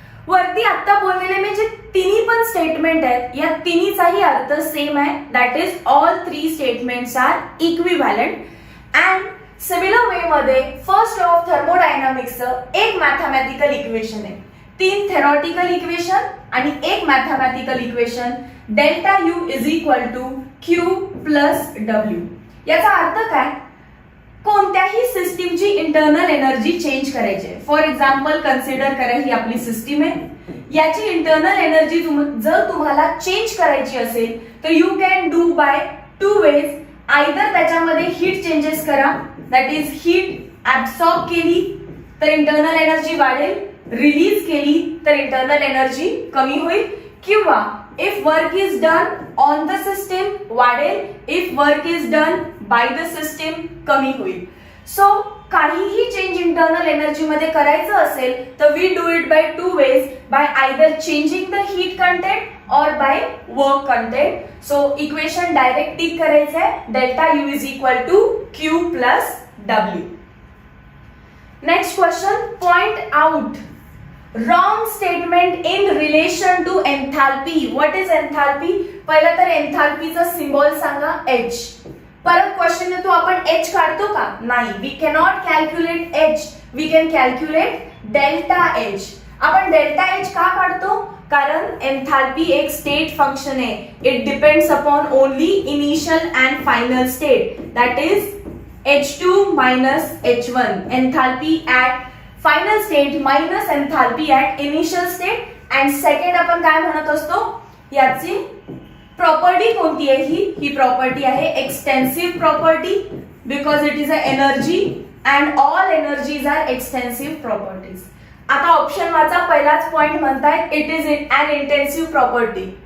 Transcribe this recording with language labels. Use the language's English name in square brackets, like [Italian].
[Marathi] वरती आता बोललेले मी जे तिन्ही पण स्टेटमेंट आहेत, या तिन्हीचाही अर्थ सेम आहे. [English] That is all 3 statements are equivalent. [Marathi] And similar way मध्ये फर्स्ट लॉ ऑफ थर्मोडायनामिक्सचं एक मॅथमॅटिकल इक्वेशन आहे, 3 थेरॉटिकल इक्वेशन आणि एक mathematical equation. [English] Delta U is equal to Q plus W. [Marathi] याचा अर्थ काय? कोणत्याही सिस्टीमची इंटरनल एनर्जी चेंज करायची. फॉर एक्झाम्पल कन्सिडर करा ही आपली सिस्टीम आहे, याची इंटरनल एनर्जी जर तुम्हाला चेंज करायची असेल तर [English] You can do by 2 ways. [Marathi] Either त्याच्यामध्ये हीट चेंजेस करा, [English] that is [Marathi] हीट ऍब्सॉर्ब केली तर इंटरनल एनर्जी वाढेल, रिलीज केली तर इंटरनल एनर्जी कमी होईल, किंवा [English] if work is done on the system [Marathi] वाढेल, if work is done by the system कमी होईल. [English] so [Marathi] काहीही चेंज इंटरनल एनर्जी मध्ये करायचं असेल तर [English] We do it by 2 ways, by either changing the heat content or by work content. [Marathi] So equation direct tick करायचं आहे, [English] Delta U is equal to Q plus W. Next question, point out wrong statement in relation to enthalpy. What is enthalpy? [Marathi] पहिला तर एन्थाल्पीचा symbol सांगा, H. परत question येतो, आपण H काढतो का? नाही. [English] We cannot calculate H, we can calculate delta H. [Marathi] आपण डेल्टा H का काढतो? कारण एन्थाल्पी एक स्टेट फंक्शन आहे. [English] It depends upon only initial and final state, that is H2 minus H1. Enthalpy at final state minus enthalpy at initial state. [Marathi] And second आपण काय म्हणत असतो, याची प्रॉपर्टी कोणती आहे? ही प्रॉपर्टी आहे extensive property, [English] Because it is a energy and all energies are extensive properties. [Marathi] आता option वाचा, पहिलाच पॉइंट म्हणताय [English] It is an intensive property.